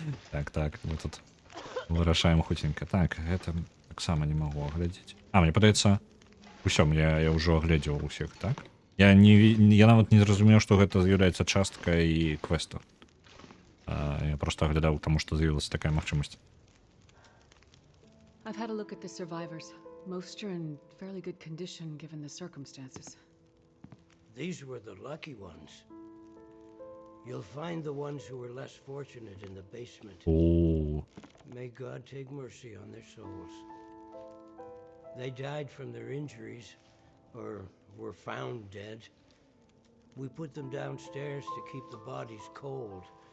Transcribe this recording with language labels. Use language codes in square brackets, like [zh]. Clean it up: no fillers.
[be] Так, мы тут вырашаем хуценька. Так, гэта таксама не магу аглядзець. Мне падаецца, усё, я ўжо агледзеў усіх, так? Я нават не зразумеў, што гэта з'яўляецца часткай квеста. Я просто аглядаў, таму што з'явілася такая магчымасць. [en] I've had a look at the survivors. Most are in fairly good condition given the circumstances. These were the lucky ones. You'll find the ones who were less fortunate in the basement. О, May God take mercy on their souls. They died from their injuries, or were found dead. We put them downstairs to keep the bodies cold,